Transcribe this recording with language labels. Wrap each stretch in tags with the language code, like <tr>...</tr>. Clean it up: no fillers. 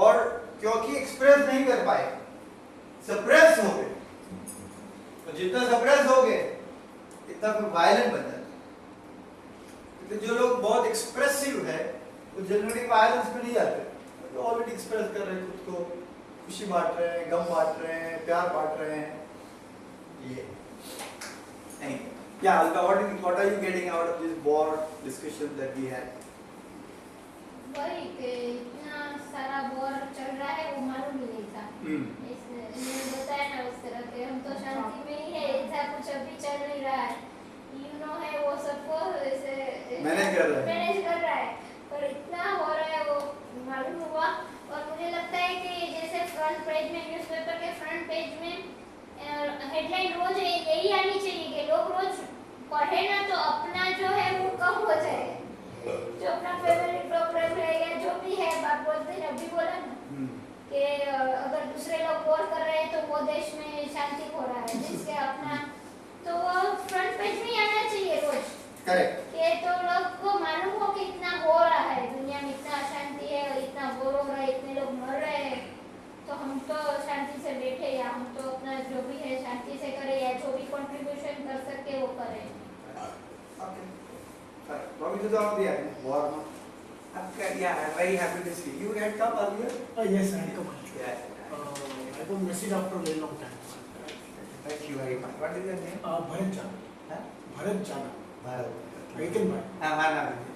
<hi>और क्योंकि एक्सप्रेस नहीं कर पाए, सप्रेस हो गए, तो जितना सप्रेस हो गए इतना फिर वायलेंट बन जाता है। तो जो लोग बहुत एक्सप्रेसिव है वो जनरली वायलेंस में नहीं जाते, तो ऑलरेडी एक्सप्रेस कर रहे हैं खुद को, खुशी बांट रहे हैं, गम बांट रहे हैं, प्यार बांट रहे हैं। ये नहीं,</hi> <en>yeah, Alka, what are you getting out of this war discussion that we had?</en> <hi>कि इतना सारा वॉर चल रहा है वो मालूम ही नहीं था। इसने बताया ना उस तरह के हम तो शांति में ही है, ऐसा कुछ अभी चल नहीं रहा है, है वो सबको ऐसे मैनेज कर रहा है, पर इतना हो रहा है वो मालूम हुआ। और मुझे लगता है कि जैसे फ्रंट पेज में, न्यूज़पेपर के फ्रंट पेज में हेडलाइन रोज यही आनी चाहिए कि लोग रोज पढ़े ना तो अपना जो है वो कम हो जाए, जो अपना फेवरेट प्रोग्राम है या जो भी है, बात बोलते हैं अभी बोला ना कि अगर दूसरे लोग वॉर कर रहे हैं तो वो देश में शांति हो रहा है, जिसके अपना तो वो फ्रंट पेज में आना चाहिए रोज। करेक्ट। कि तो लोग को मालूम हो कि इतना हो रहा है दुनिया में, इतना अशांति है, इतना वॉर हो रहा है, इतने लोग मर रहे हैं, तो हम तो शांति से बैठे या हम तो अपना जो भी है शांति से करें या जो भी कंट्रीब्यूशन कर सके वो करें।</hi> <en>Okay. Probably to the war. Yeah, I'm very happy to see you. Had come earlier. Yes, I had come earlier. Yeah. I got message after a very long time. Thank you very much. What is your name? Bharat Jana. Huh? Bharat Jana. Bharat. Aiken Bhai. Ma'am.</en>